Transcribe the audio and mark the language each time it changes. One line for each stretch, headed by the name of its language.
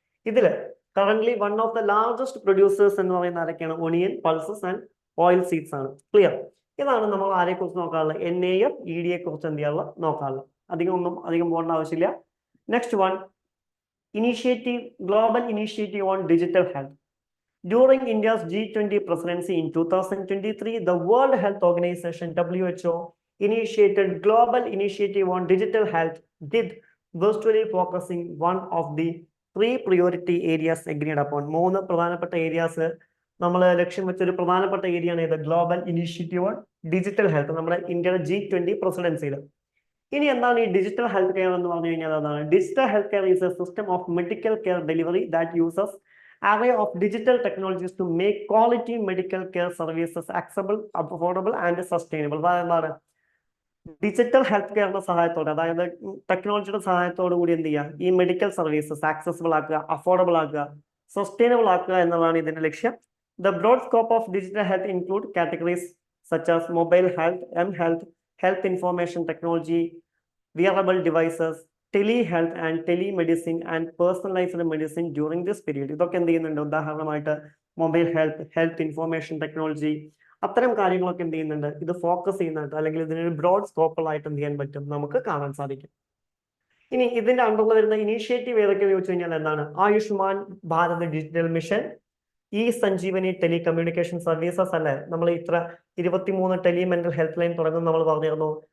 English: ഇതിൽ current one of the largest producers
Malayalam: എന്ന് പറയുന്ന ആരൊക്കെയാണ്,
English: onion, pulses and oil seeds
Malayalam: ആണ്.
English: Clear?
Malayalam: ഇതാണ് നമ്മൾ ആരെ കുറിച്ച് നോക്കാറുള്ളത്, NAFED കുറിച്ച് എന്ത് ചെയ്യാറുള്ളത്, നോക്കാറുള്ളത്. അധികം പോകേണ്ട ആവശ്യമില്ല.
English: Next one, initiative, global initiative on digital health. During India's G20 presidency in 2023, the World Health Organization WHO initiated Global Initiative on Digital Health, DID, virtually focusing one of the 3 priority areas agreed upon.
Malayalam: 3 പ്രധാനപ്പെട്ട areas നമ്മൾ ലക്ഷ്യം വെച്ചൊരു പ്രധാനപ്പെട്ട ഏരിയയാണ് ഇത്, global initiative on digital health, നമ്മുടെ ഇന്ത്യയുടെ G20 പ്രസിഡൻസിയിൽ. ഇനി എന്താണ് ഈ ഡിജിറ്റൽ ഹെൽത്ത് കെയർ എന്ന് പറഞ്ഞു കഴിഞ്ഞാൽ എന്താണ്,
English: Digital health care is a system of medical care delivery that uses array of digital technologies to make quality medical care services accessible, affordable and sustainable.
Malayalam: അതായത് ഡിജിറ്റൽ ഹെൽത്ത് കെയറിന്റെ സഹായത്തോടെ, അതായത് ടെക്നോളജിയുടെ സഹായത്തോടു കൂടി എന്ത് ചെയ്യുക, ഈ മെഡിക്കൽ സർവീസസ് ആക്സസിബിൾ ആക്കുക, അഫോർഡബിൾ ആക്കുക, സസ്റ്റൈനബിൾ ആക്കുക എന്നുള്ളതാണ് ഇതിന്റെ ലക്ഷ്യം.
English: The broad scope of digital health include categories such as mobile health, M-health, health information technology, wearable devices, telehealth and telemedicine and personalized medicine during this period.
Malayalam: ഇതൊക്കെ എന്ത് ചെയ്യുന്നുണ്ട്, ഉദാഹരണമായിട്ട് mobile health, health information technology, അത്തരം കാര്യങ്ങളൊക്കെ എന്ത് ചെയ്യുന്നുണ്ട്, ഇത് focus ചെയ്യുന്നുണ്ട്, അല്ലെങ്കിൽ ഇതിനൊരു ബ്രോഡ് സ്കോപ്പുകളായിട്ട് എന്ത് ചെയ്യാൻ പറ്റും, നമുക്ക് കാണാൻ സാധിക്കും. ഇനി ഇതിന്റെ അണ്ടറിൽ വരുന്ന ഇനീഷ്യേറ്റീവ് ഏതൊക്കെയെന്ന് ചോദിച്ചു കഴിഞ്ഞാൽ എന്താണ്, Ayushman Bharat digital mission, Sanjeevani telecommunication services അല്ലേ, നമ്മൾ ഇത്ര 23 ടെലിമെന്റൽ ഹെൽത്ത് ലൈൻ തുടങ്ങും നമ്മൾ പറഞ്ഞിരുന്നു.